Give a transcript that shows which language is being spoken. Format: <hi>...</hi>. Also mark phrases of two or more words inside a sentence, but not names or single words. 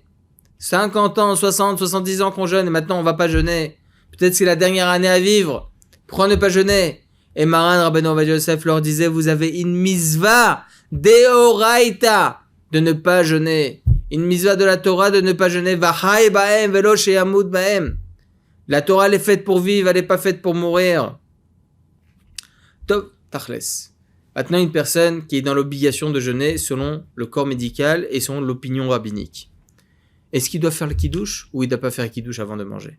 <fr>50 ans, 60, 70 ans qu'on jeûne et maintenant on va pas jeûner. Peut-être c'est la dernière année à vivre. Pourquoi ne pas jeûner? Et Maran Rabbeinu Ovadia Yosef leur disait, vous avez une</fr> <he>מצוה דאורייתא</he> <fr>de ne pas jeûner. Une misva de la Torah de ne pas jeûner.</fr> <he>וחי בהם ולא שימות בהם.</he> <fr>La Torah elle est faite pour vivre, elle n'est pas faite pour mourir. Top, tachles. Maintenant, une personne qui est dans l'obligation de jeûner selon le corps médical et selon l'opinion rabbinique. Est-ce qu'il doit faire le kiddush ou il ne doit pas faire le kiddush avant de manger?</fr>